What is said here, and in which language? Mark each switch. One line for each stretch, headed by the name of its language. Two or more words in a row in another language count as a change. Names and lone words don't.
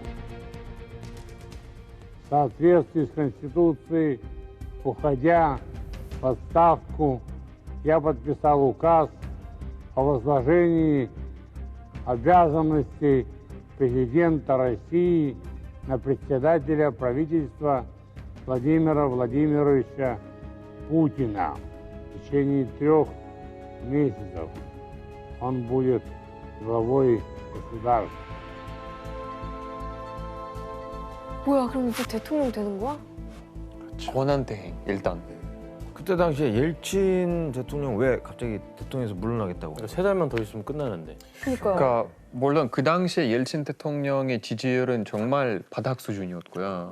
Russian: В соответствии с Конституцией, уходя в отставку, я подписал указ о возложении обязанностей президента России на председателя правительства Владимира Владимировича Путина. В течение 3 месяцев он будет главой государства.
Korean: 뭐야, 그럼 이제 대통령 되는 거야? 권한 대행 일단. 그때 당시에 옐친 대통령 왜 갑자기 대통령에서 물러나겠다고? 3달만 더 있으면 끝나는데. 그러니까요. 그러니까 물론 그 당시에 옐친 대통령의 지지율은 정말 바닥 수준이었고요.